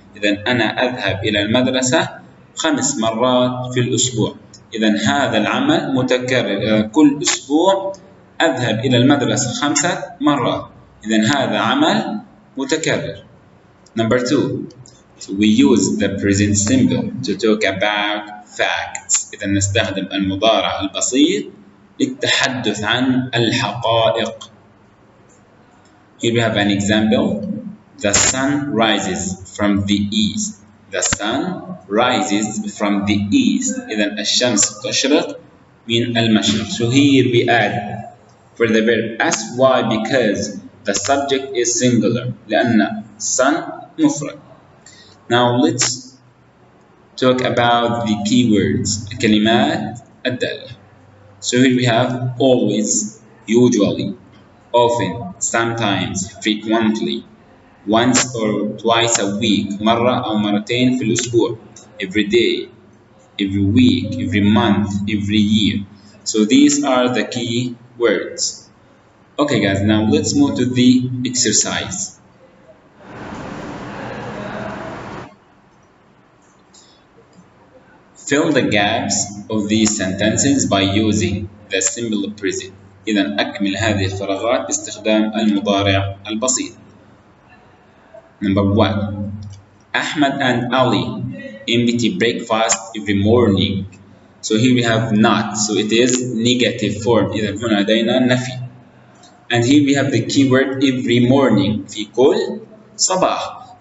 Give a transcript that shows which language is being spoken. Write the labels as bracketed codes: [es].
[ar] إذا أنا أذهب إلى المدرسة 5 مرات في الأسبوع. إذا هذا العمل متكرر. كل أسبوع أذهب إلى المدرسة 5 مرات. إذا هذا عمل متكرر. [en] Number 2. So we use the present symbol to talk about facts. [ar] إذا نستخدم المضارع البسيط للتحدث عن الحقائق. [en] Here we have an example. The sun rises from the east. The sun rises from the east. [ar] إذا الشمس تشرق من المشرق. [en] So here we add for the verb as. Why? Because the subject is singular. [ar] لأن sun مفرد. [en] Now let's talk about the keywords. [ar] الكلمات الدالة. [en] So here we have always, usually, often, sometimes, frequently, once or twice a week, [ar] مرة أو مرتين في الأسبوع, [en] every day, every week, every month, every year. So these are the key words. Okay guys, now let's move to the exercise. Fill the gaps of these sentences by using the simple present. [ar] إذا أكمل هذه الفراغات باستخدام المضارع البسيط. [en] Number 1. Ahmed and Ali empty breakfast every morning. So here we have not. So it is negative form. [ar] إذا هنا لدينا نفي. [en] And here we have the keyword every morning. [ar] في كل صباح.